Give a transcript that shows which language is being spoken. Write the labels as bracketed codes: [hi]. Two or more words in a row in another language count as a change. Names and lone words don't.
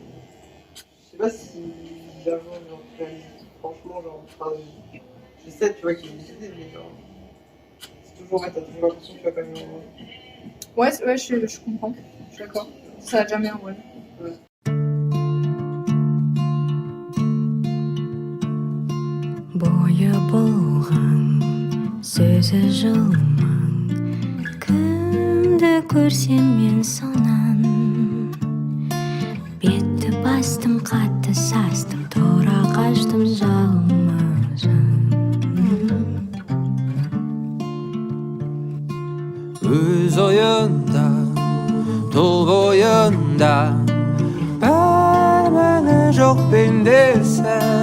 [fr] Enfin, je sais pas si j'avance, genre, tu réalises franchement, genre, enfin, j'essaie, tu vois, qu'il y ait des idées, mais genre, c'est toujours, ouais, t'as toujours l'impression que tu vas pas mieux en Ouais, je comprends. Je suis d'accord. Ça va jamais en vrai. [kk] 보여 보ған сөзі жылмаң кімді көрсем мен сонан бетті бастым қатты састым тұра қаштым жалма жан өз ойында тұл бойында бәрі жоқ пендесі